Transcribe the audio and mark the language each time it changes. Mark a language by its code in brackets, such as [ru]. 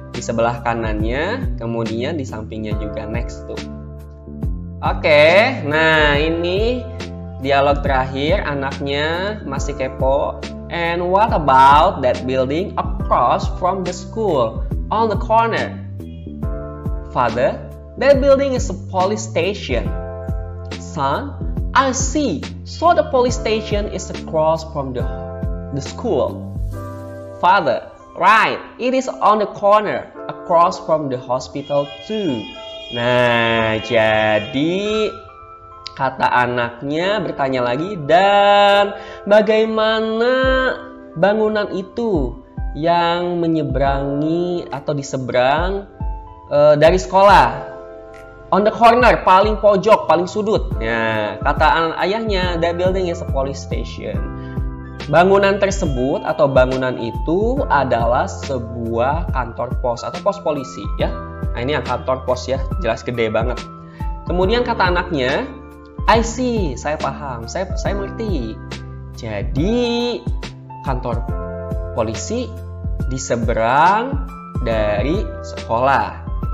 [id] Di sebelah kanannya, kemudian di sampingnya juga [en] next to. [id] Oke, nah ini dialog terakhir, anaknya masih kepo. [en] And what about that building across from the school on the corner? Father, that building is a police station. Son, I see. So the police station is across from the school. Father, right. It is on the corner, across from the hospital too. [id] Nah, jadi kata anaknya bertanya lagi, dan bagaimana bangunan itu yang menyeberangi atau diseberang dari sekolah? [en] On the corner, [id] paling pojok, paling sudut. Nah, kata ayahnya, [en] that building is a police station. [id] Bangunan tersebut atau bangunan itu adalah sebuah kantor pos atau pos polisi ya. Nah, ini yang kantor pos ya, jelas gede banget. Kemudian kata anaknya, [en] I see, [id] saya paham, saya mengerti. Jadi kantor polisi di seberang dari sekolah.